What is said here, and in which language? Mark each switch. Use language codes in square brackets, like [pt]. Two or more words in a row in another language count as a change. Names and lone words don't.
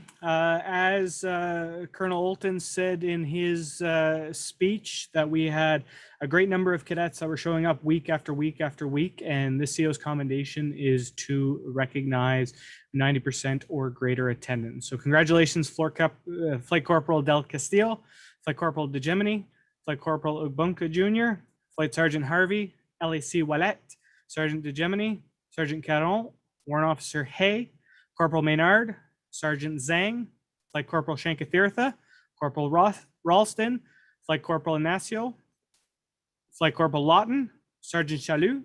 [en] As Colonel Olton said in his speech, that we had a great number of cadets that were showing up week after week after week, and this CO's commendation is to recognize 90% or greater attendance. So congratulations, Flight Corporal Del Castillo, Flight Corporal De Gemini, Flight Corporal Ugbunka Jr., Flight Sergeant Harvey, LAC Wallet, Sergeant De Gemini, Sergeant Caron, Warrant Officer Hay, Corporal Maynard, Sergeant Zhang, Flight Corporal Shankathirtha, Corporal Ralston, Flight Corporal Ignacio, Flight Corporal Lawton, Sergeant Chalut,